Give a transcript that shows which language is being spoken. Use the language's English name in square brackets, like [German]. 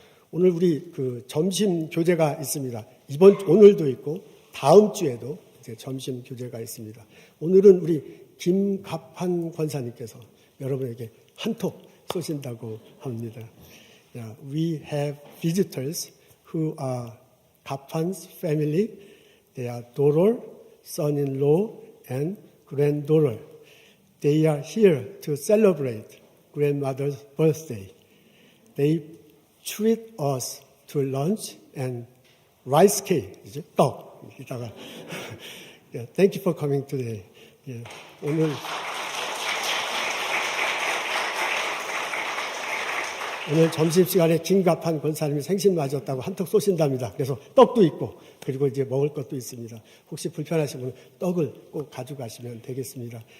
[Korean] 오늘 우리 그 점심 교제가 있습니다. 오늘도 있고 다음 주에도 이제 점심 교제가 있습니다. 오늘은 우리 김갑한 권사님께서 여러분에게 한톡 쏘신다고 합니다. [English] We have visitors who are Kapan's family. They are daughter, son-in-law, and granddaughter. They are here to celebrate grandmother's birthday. They treat us to lunch and rice cake, [Korean] 이제 떡. 이따가. [English] Yeah, thank you for coming today. [Korean] Yeah, 오늘 점심시간에 김갑한 권사님이 생신 맞았다고 한턱 쏘신답니다. 그래서 떡도 있고, 그리고 이제 먹을 것도 있습니다. 혹시 불편하시면 떡을 꼭 가져가시면 되겠습니다.